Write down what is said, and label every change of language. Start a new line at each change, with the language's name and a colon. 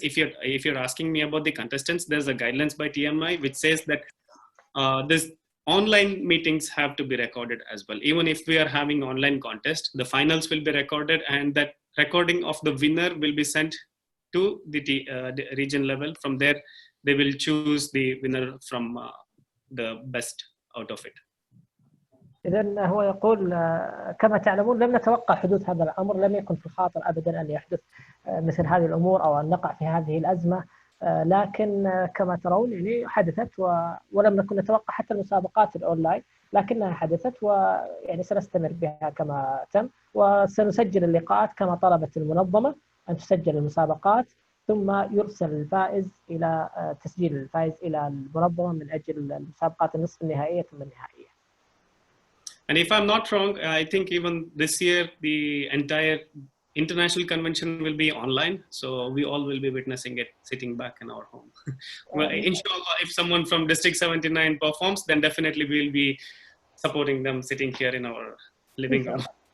English: If you're asking me about the contestants, there's a guidelines by TMI which says that this online meetings have to be recorded as well. Even if we are having online contest, the finals will be recorded, and that recording of the winner will be sent to the region level. From there, they will choose the winner from the best out of it.
Arabic: إذن هو يقول كما تعلمون لم نتوقع حدوث هذا الأمر، لم يكن في الخاطر أبدا أن يحدث مثل هذه الأمور أو أن نقع في هذه الأزمة، لكن كما ترون يعني حدثت ولم نكن نتوقع حتى المسابقات الأونلاين، لكنها حدثت ويعني سنستمر بها كما تم، وسنسجل اللقاءات كما طلبت المنظمة أن تسجل المسابقات، ثم يرسل الفائز إلى تسجيل الفائز إلى المنظمة من أجل المسابقات النصف النهائية ثم النهائية.
English: And if I'm not wrong, I think even this year the entire international convention will be online, so we all will be witnessing it sitting back in our home. Well, inshallah, if someone from District 79 performs, then definitely we'll be supporting them sitting here in our living room.